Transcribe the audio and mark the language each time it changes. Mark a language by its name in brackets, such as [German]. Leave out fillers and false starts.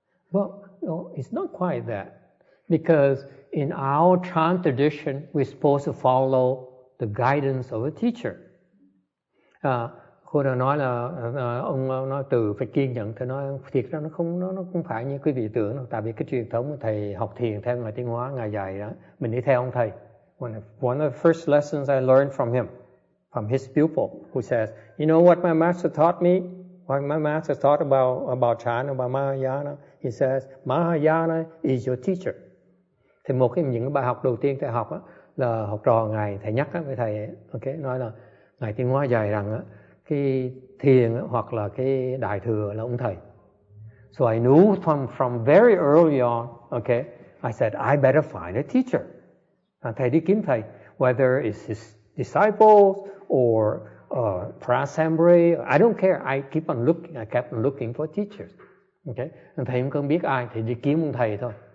[English] Well, no, it's not quite that. Because in our Chan tradition, we're supposed to follow the guidance of a teacher. [Vietnamese] Cô đã nói là ông nói từ phải kiên nhẫn, thì nói thiệt ra nó không phải như quý vị tưởng đâu. Tại vì cái truyền thống thầy học thiền theo Ngài Tiến Hóa, Ngài dạy đó, mình đi theo ông thầy. [English] One of the first lessons I learned from him, from his pupil, who says, you know what my master taught me? What my master taught about Chan, about Mahayana? He says, Mahayana is your teacher. [Vietnamese] Thì một trong những bài học đầu tiên thầy học á, là học trò Ngài, thầy nhắc với thầy, okay, nói là Ngài Tiến Hóa dạy rằng á, cái thiền hoặc là cái đại thừa là ông thầy. [English] So I knew from very early on, okay, I said, I better find a teacher. [Vietnamese] Thầy đi kiếm thầy, [English] whether it's his disciples or Prasambri, I don't care. I kept on looking for teachers. Okay? [Vietnamese] Thầy không biết ai thì đi kiếm ông thầy thôi.